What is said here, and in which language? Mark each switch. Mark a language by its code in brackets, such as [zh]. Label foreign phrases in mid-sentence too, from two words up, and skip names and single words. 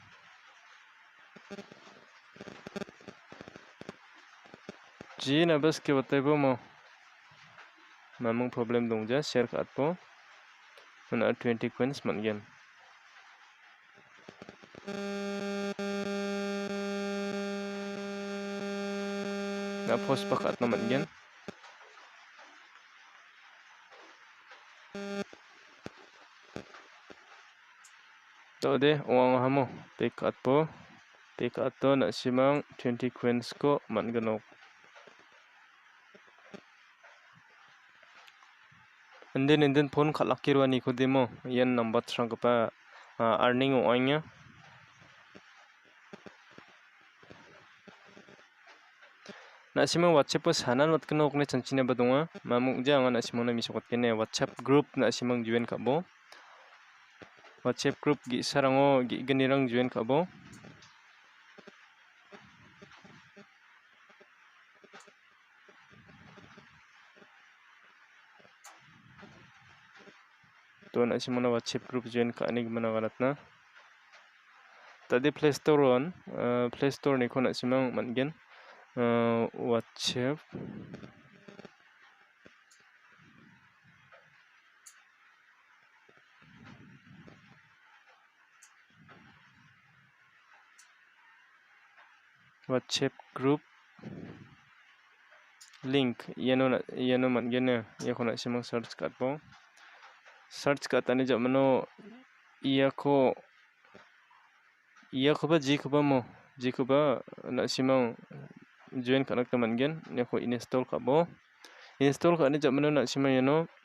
[grt] ji na bas ke bataibo mo mamang problem dongja share katpo no na 20 coins man-gen na post pakat na man-gen tode uang hamo pick atpo pick ato na simang 20 coins ko man-genok [en] and then phone [grt] khalakirwani ko demo yan number trangpa earning oanya nasimang WhatsApp po sanan wat kena okne chanchina badonga mamung ja anga nasimang na misokot kene WhatsApp group nasimang join kabo WhatsApp group gi sarango gi genirang join kabo to nasimang na WhatsApp group join ka ani gmana garatna tadi Play Store on Play Store ni ko nasimang man-gen WhatsApp [en] group link [grt] yano man-gen yako nasimang search katpo search katani jamano iyako ba ji kuba nasimang join kanak man-gen yako install kabo install ka ni jamano nasimang yano